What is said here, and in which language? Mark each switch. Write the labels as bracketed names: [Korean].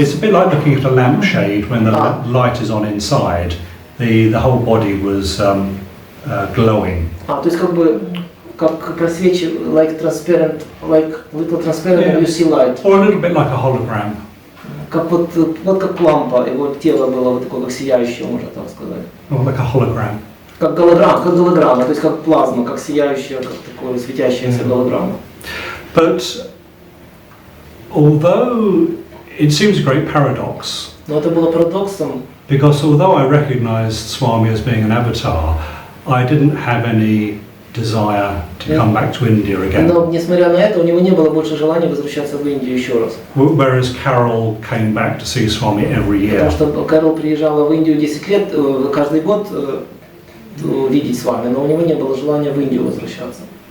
[English] It's a bit like looking at a lampshade when the light is on inside. The whole body was glowing. [Russian] То есть как просвечивает, [English] like transparent, like little transparent, and you see light. Or a little bit like a hologram. [Russian] Как вот как лампа, его тело было вот такое, как сияющее, можно так сказать. [English] Or like a hologram. [Russian] Как голограмма, то есть как плазма, как сияющая, как такое светящаяся голограмма. [English] But although it seems a great paradox, [Russian] Но это было парадоксом, [English] because although I recognized Swami as being an avatar, I didn't have any desire to come back to India again. [Russian] но несмотря на это, у него не было больше желания возвращаться в Индию еще раз. [English] Whereas Carol came back to see Swami every year. [Russian] Потому что Кэрол приезжала в Индию 10 лет, каждый год видеть с вами, но у него не было желания в Индию возвращаться.